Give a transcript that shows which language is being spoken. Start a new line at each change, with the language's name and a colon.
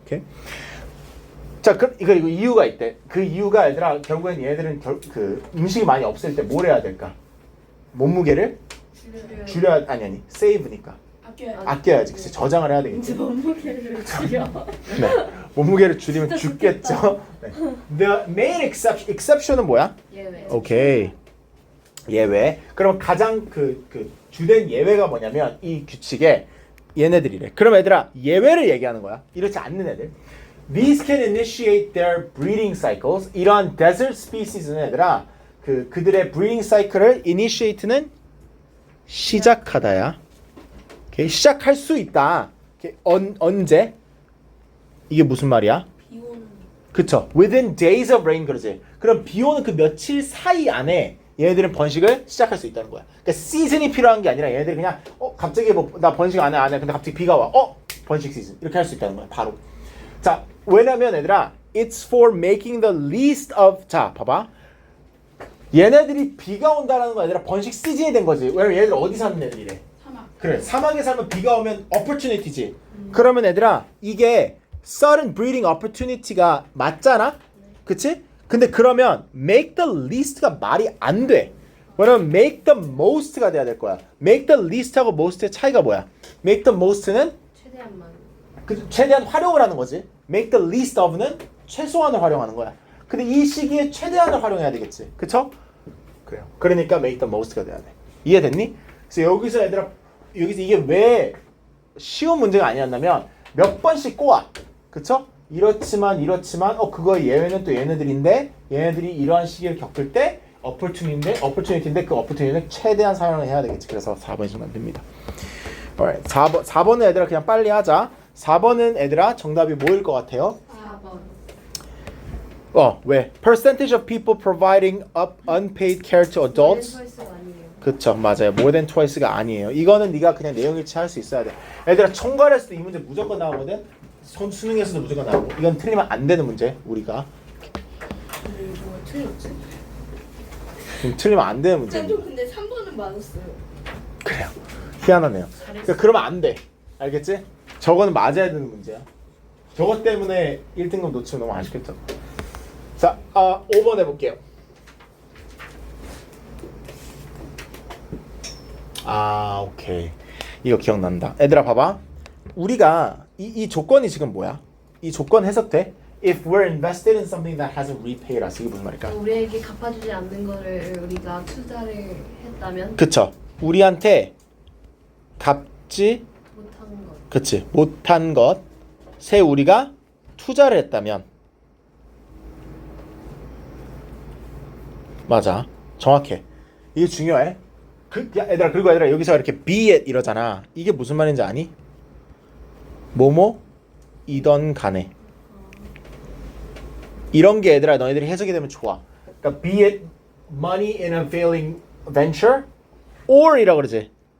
Korean: 오케이. 자, 이거 이유가 있대. 그 이유가 얘들아 결국엔 얘들은 그 음식이 많이 없을 때 뭘 해야 될까? 몸무게를 줄여야 아니 save니까 아껴야지. 그치? 저장을 해야 되겠지. 몸무게를 줄여. 네. 몸무게를 줄이면 죽겠죠. 네.
English: The main exception
Korean: 은 뭐야? 예외. 오케이. 예외. 그럼 가장 그 주된 예외가 뭐냐면 이 규칙에 얘네들이래. 그럼 얘들아 예외를 얘기하는 거야. 이렇지 않는 애들.
English: These can initiate their breeding cycles.
Korean: 이러한 desert species는 얘들아 그들의 breeding cycle을 initiate는 시작하다야. 오케이. 시작할 수 있다. 오케이. 언제? 이게 무슨 말이야? 그쵸.
English: Within days of rain
Korean: 그러지. 그럼 비 오는 그 며칠 사이 안에 얘네들은 번식을 시작할 수 있다는 거야. 그러니까 시즌이 필요한 게 아니라 얘네들이 그냥 갑자기 나 번식 안 해. 근데 갑자기 비가 와. 번식 시즌. 이렇게 할 수 있다는 거야. 바로. 자, 왜냐면 얘들아
English: it's for making the least of.
Korean: 자, 봐봐. 얘네들이 비가 온다라는 거 얘들아 번식 시즌이 된 거지. 왜냐면 얘들 어디 사는 애들이래? 사막. 그래, 사막에 살면 비가 오면 opportunity지. 그러면 얘들아 이게
English: sudden breeding opportunity
Korean: 가 맞잖아? 그치? 근데 그러면
English: make the least
Korean: 가 말이 안 돼. 왜냐면
English: make the most
Korean: 가 돼야 될 거야.
English: make the least
Korean: 하고 most의 차이가 뭐야?
English: make the most
Korean: 는 최대한만. 최대한 활용을 하는 거지.
English: make the least of
Korean: 는 최소한을 활용하는 거야. 근데 이 시기에 최대한을 활용해야 되겠지. 그쵸? 그래요. 그러니까
English: make the most
Korean: 가 돼야 돼. 이해됐니? 그래서 여기서 얘들아 여기서 이게 왜 쉬운 문제가 아니었냐면 몇 번씩 꼬아. 그쵸? 이렇지만 그거 예외는 또 얘네들인데 얘네들이 이러한 시기를 겪을 때 opportunity인데 그 opportunity는 최대한 사용을 해야 되겠지. 그래서 4번이 좀 안 됩니다. Alright, 4번은 얘들아 그냥 빨리 하자. 4번은 얘들아 정답이 뭐일 것 같아요? 4번. 왜?
English: Percentage of people providing up unpaid care to adults.
Korean: 초이스가 아니에요. 그쵸, 맞아요.
English: More than twice
Korean: 가 아니에요. 이거는 네가 그냥 내용 일치 할 수 있어야 돼. 얘들아 총괄했을 때 이 문제 무조건 나오거든. 수능에서도 무조건 나오고. 이건 틀리면 안 되는 문제. 우리가 근데 이거 왜 틀렸지? 틀리면 안 되는 문제. 쌤도 근데 3번은 맞았어요. 그래요. 희한하네요. 그러니까 그러면 안 돼. 알겠지? 저거는 맞아야 되는 문제야. 저것 때문에 1등급 놓치면 너무 아쉽겠죠. 자, 5번 해볼게요. 오케이. 이거 기억난다. 얘들아 봐봐. 우리가 이 조건이 지금 뭐야? 이 조건 해석돼?
English: If we're invested in something that hasn't repaid us.
Korean: 이게 무슨 말일까? 우리에게 갚아주지 않는 거를 우리가 투자를 했다면 그쵸. 우리한테 갚지 못한 것. 그치. 못한 것에 우리가 투자를 했다면 맞아. 정확해. 이게 중요해. 그리고 얘들아 여기서 이렇게
English: be it
Korean: 이러잖아. 이게 무슨 말인지 아니? 뭐뭐이던 간에 이런 게 얘들아 너희들이 해석이 되면 좋아. 그러니까
English: be it money in a failing venture or
Korean: 이라고 그러지.